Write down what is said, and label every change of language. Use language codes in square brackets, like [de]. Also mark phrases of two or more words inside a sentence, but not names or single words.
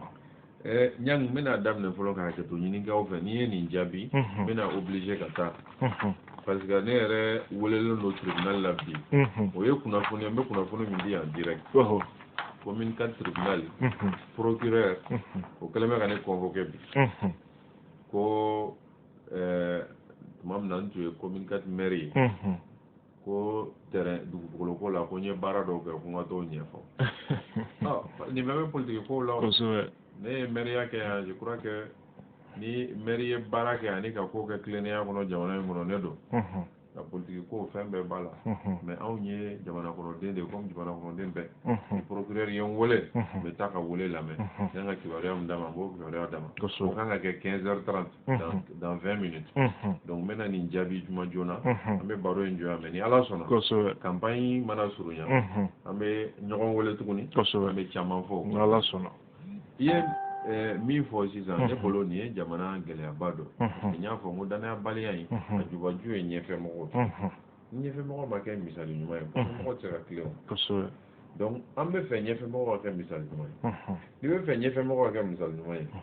[bm] ɲang n bɛna daminɛ fɔlɔ ka hakɛto ɲinikaw fɛ n'i ye nin jaabi n bɛna obligé ka taa [fr] parce que [bm] ne yɛrɛ welelen don tribunal la bi o ye kunnafoni n bɛ kunnafoni min di yan direct commune 4 tribunal procureur o kɛlen bɛ ka ne convoqué bi ko tuma min na n tun ye commune 4 maire ye ko terrain dugukolo ko la ko n ye baara dɔw kɛ ko n ka t'o ɲɛfɔ nin bɛɛ bɛ politique kow la ne ye maire kɛ yan [fr] je crois que [bm] ni maire ye baara kɛ ani ka ko kɛ tilennenya kɔnɔ jamana in kɔnɔ ne don ka politique ko fɛn bɛɛ b'a la mais anw ye jamana kɔnɔden de comme jamana kɔnɔden bɛɛ ni procureur ye n wele n bɛ taa ka wele lamɛn n ka kibaruya min d'a ma n b'o kibaruya d'a ma o kan ka kɛ 15h30 [fr] dans 20 minutes [bm] donc n bɛna nin jaabi juma joona an bɛ baro in jɔ yan mais ni ala sɔnna campagne mana surunya an bɛ ɲɔgɔn wele tuguni an bɛ caman fɔ ni ala sɔnna i ye min fɔ sisan ne bolo nin ye jamana gɛlɛyaba dɔ n y'a fɔ n ko danayabaliya in a jubaju ye ɲɛfɛmɔgɔw ni ɲɛfɛmɔgɔ ma kɛ misali ɲuman ye mɔgɔ tɛ se ka tilen o donc an bɛ fɛ ɲɛfɛmɔgɔ ka kɛ misali ɲuman ye n'i bɛ fɛ ɲɛfɛmɔgɔ ka kɛ misali ɲuman